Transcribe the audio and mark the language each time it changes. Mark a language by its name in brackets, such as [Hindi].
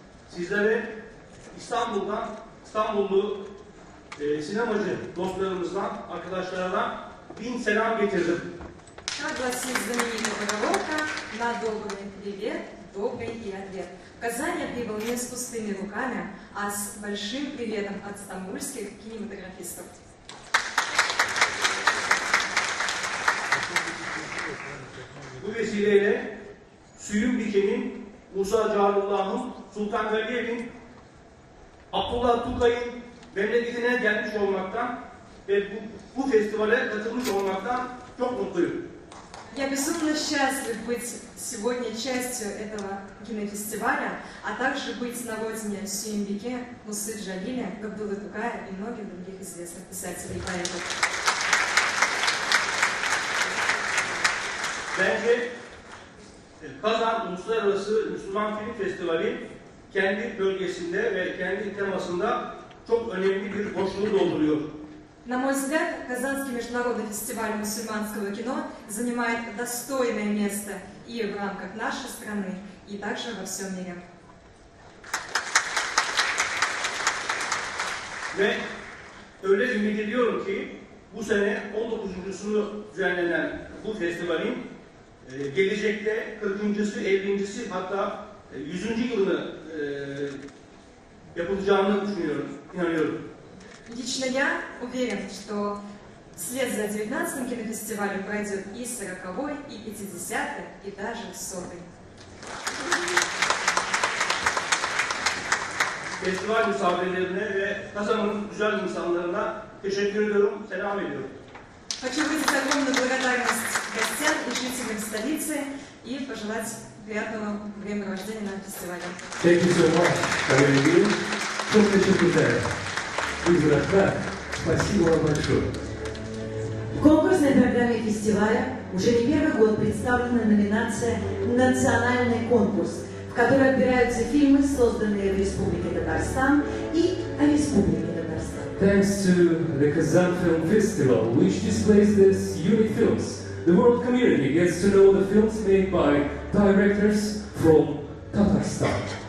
[Turkish] Sizlere İstanbullu sinemacı dostlarımızdan, arkadaşlardan 1000 selam getirdim. [Russian] Как гласит знаменитая поговорка, на добрый привет, добрый и ответ. В Казань я прибыл не с пустыми руками, а с большим приветом от стамбульских кинематографистов. [Turkish] Bu vesileyle Suyun Diken'in, Musa Carullah'ın, Sultan Galiyev'in, Abdullah Tukay'ın memleketine gelmiş olmaktan ve bu festivale katılmış olmaktan çok mutluyum. [Russian] Я безумно счастлив быть сегодня частью этого кинофестиваля, а также быть на родине Сюимбике, Мусы Джалиля, Габдулы Тукая и многих других известных писателей и поэтов. [Turkish] Bence Kazan Uluslararası Müslüman Film Festivali kendi bölgesinde ve kendi temasında çok önemli bir boşluğu dolduruyor. [Russian] На мой взгляд, Казанский международный фестиваль мусульманского кино занимает достойное место и в рамках нашей страны, и также во всем мире. [Turkish] Ve öyle ümit ediyorum ki bu sene 19.sunu düzenlenen bu festivalin gelecekte 40.sı, 50.si hatta 100. yılını yapılacağını düşünüyorum, inanıyorum. [Russian] Лично я уверен, что вслед за 19-м кинофестивалем пройдет и 40-й, и 50-й, и даже 100-й. [Turkish] Festival misafirlerine ve Kazan'ın güzel insanlarına teşekkür ediyorum, selam ediyorum. [Russian] Хочу выразить огромную благодарность гостям и жителям столицы и пожелать приятного времяпровождения на фестивале. [English] Thank you so much, Kamil Engin. [Turkish] Çok teşekkür ederim. [Russian] Izrahtar, спасибо вам большое. В конкурсной программе фестиваля уже не первый год представлена номинация «Национальный конкурс», в которой отбираются фильмы, созданные в Республике Татарстан и о Республике Татарстан. [English] Thanks to the Kazan Film Festival, which displays these unique films, the world community gets to know the films made by directors from Tatarstan.